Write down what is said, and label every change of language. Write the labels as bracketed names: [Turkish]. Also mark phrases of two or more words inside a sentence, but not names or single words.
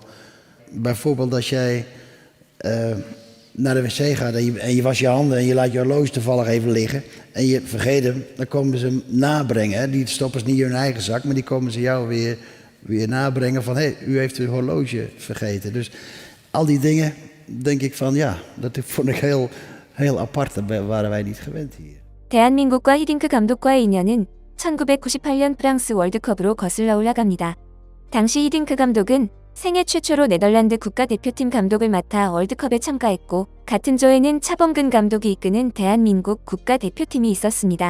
[Dutch] Bijvoorbeeld als jij naar de wc gaat en je was je handen en je laat je horloge toevallig even liggen en je vergeet hem, dan komen ze hem nabrengen. Hè. Die stoppen ze niet in hun eigen zak, maar die komen ze jou weer nabrengen van u heeft uw horloge vergeten. Dus al die dingen denk ik van dat vond ik heel apart. Dat waren wij niet gewend hier. [Korean] 대한민국과 히딩크 감독과의 인연은 1998년 프랑스 월드컵으로 거슬러 올라갑니다. 당시 히딩크 감독은 생애 최초로 네덜란드 국가대표팀 감독을 맡아 월드컵에 참가했고 같은 조에는 차범근 감독이 이끄는 대한민국 국가대표팀이 있었습니다.